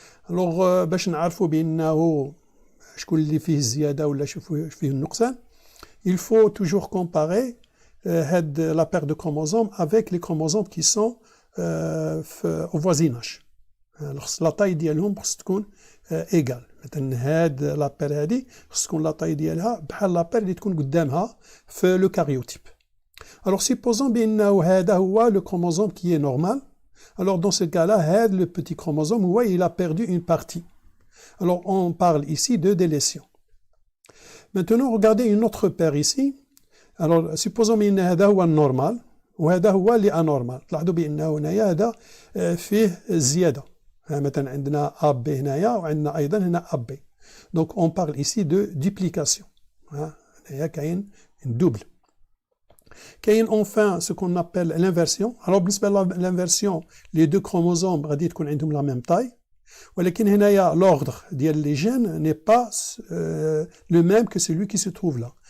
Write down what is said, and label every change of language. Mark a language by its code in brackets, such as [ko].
[fr] Alors [ar] باش نعرفوا بأنه شكون اللي فيه الزيادة ولا فيه النقصان, [fr] il faut toujours comparer la paire de chromosomes avec les chromosomes qui sont au voisinage. Alors la taille [ar] ديالهم خص تكون [fr] égale. [ar] مثلا هاد لا بير هادي خص تكون لا taille ديالها بحال لا بير اللي تكون قدامها في لو كاريوتيب. [fr] Alors supposons [ar] بأنه هذا هو [fr] le chromosome qui est normal. Alors dans ce cas-là, هاد le petit chromosome [ar] هو [fr] il a perdu une partie. Alors on parle ici de délétion. Maintenant regardez une autre paire ici. Alors supposons [ar] بأن هذا هو النورمال وهذا هو اللي انورمال. تلاحظوا بأنه هنايا هذا فيه زيادة. مثلا عندنا AB هنايا وعندنا أيضا هنا AB. [fr] Donc on parle ici de duplication. [ar] هنايا كاين [fr] une double. [ar] كاين [fr] enfin ce qu'on appelle l'inversion. Alors [ar] بالنسبة [fr] l'inversion, les deux chromosomes [ar] غادي تكون عندهم [fr] la même taille. [ar] ولكن هنايا [fr] l'ordre [ar] ديال [fr] les gènes n'est pas le même que celui qui se trouve là.